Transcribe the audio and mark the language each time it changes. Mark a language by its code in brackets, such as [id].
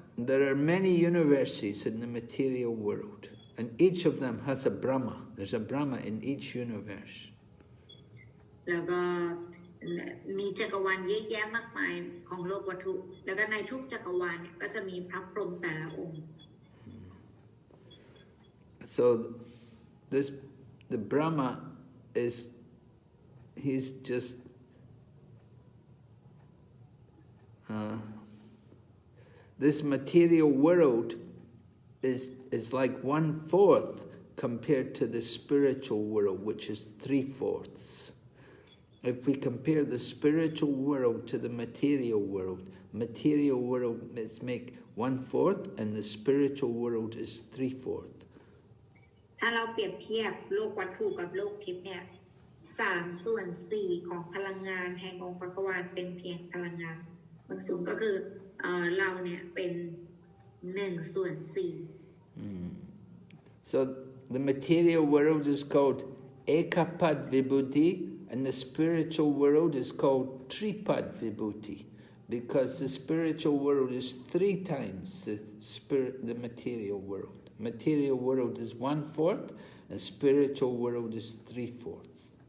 [en] There are many universes in the material world, and each of them has a Brahma. There's a Brahma in each universe. [th] แล้วก็มีจักรวาลเยอะแยะมากมายของโลกวัตถุแล้วก็ในทุกจักรวาลเนี่ยก็จะมีพระพรหมแต่ละองค์ [en] So the Brahma is, he's just this material world is like 1/4 compared to the spiritual world, which is 3/4. If we compare the spiritual world to the material world is make 1/4 and the spiritual world is 3/4. [th] ถ้าเราเปรียบเทียบโลกวัตถุกับโลกทิพย์เนี่ย3/4ของพลังงานแห่งองค์จักรวาลเป็นเพียงพลังงานบางส่วนก็คือเราเนี่ยเป็น1/4 [en] So the material world is called ekapad vibhuti, and the spiritual world is called tripad vibhuti, because the spiritual world is 3 times the material world. Material world is 1/4, and spiritual world is 3/4.